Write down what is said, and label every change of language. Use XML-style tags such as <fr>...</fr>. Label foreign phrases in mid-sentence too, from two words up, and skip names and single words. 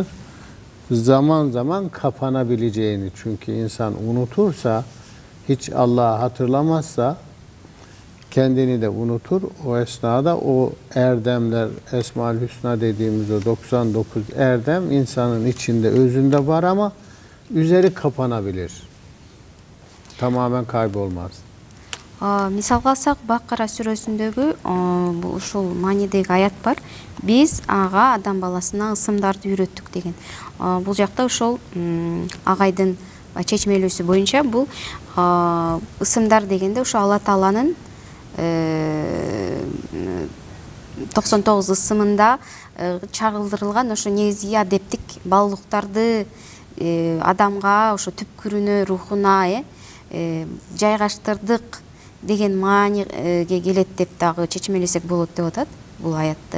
<tr>Zaman zaman kapanabileceğini, çünkü insan unutursa, hiç Allah'ı hatırlamazsa kendini de unutur. O esnada o erdemler, Esma-ül Hüsna dediğimiz o 99 erdem insanın içinde, özünde var ama üzeri kapanabilir. Tamamen kaybolmaz.</tr> <ky>Мисалга алсак, Бакара сүрөсүндөгү ушул маанидеги аят бар. Биз ага адам баласына ысымдарды үйрөттүк деген. Бул жакта ошол агайдын чечмелүүсү боюнча бул ысымдар дегенде ошо Алла Тааланын 99 ысымында чагылдырылган ошо негизги адептик баалуулуктарды адамга ошо түпкүрүнө, рухуна жайгаштырдык деген мааниге келет деп дагы чечмелесек болот деп атат бул аятты.</ky>